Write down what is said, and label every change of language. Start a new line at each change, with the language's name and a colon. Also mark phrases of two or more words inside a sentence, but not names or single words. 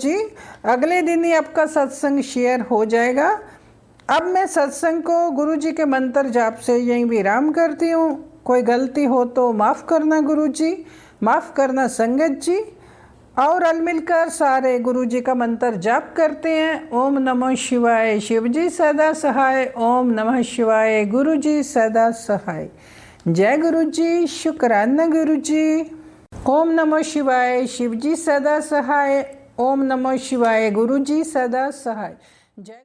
Hindi: संगत जी, अगले दिन ही आपका सत्संग शेयर हो जाएगा। अब मैं सत्संग को गुरु जी के मंत्र जाप से यहीं विराम करती हूँ। कोई गलती हो तो माफ़ करना गुरु जी, माफ़ करना संगत जी। और अल मिलकर सारे गुरु जी का मंत्र जाप करते हैं। ओम नमः शिवाय, शिव जी सदा सहाय। ओम नमः शिवाय, गुरु जी सदा सहाय। जय गुरु जी, शुक्राना गुरु जी। ओम नमः शिवाय, शिव जी सदा सहाय। ओम नमः शिवाय, गुरु जी सदा सहाय। जय